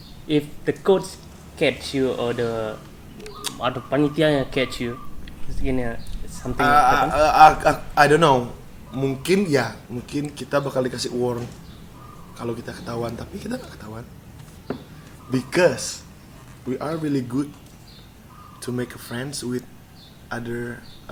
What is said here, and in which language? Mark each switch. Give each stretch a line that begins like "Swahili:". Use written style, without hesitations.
English: If the coach catch you or the panitia catch you, it's gonna something happen. I don't know.
Indonesian: Mungkin kita bakal dikasih warn kalau kita ketahuan, tapi kita nggak ketahuan.
English: Because we are really good to make friends with other.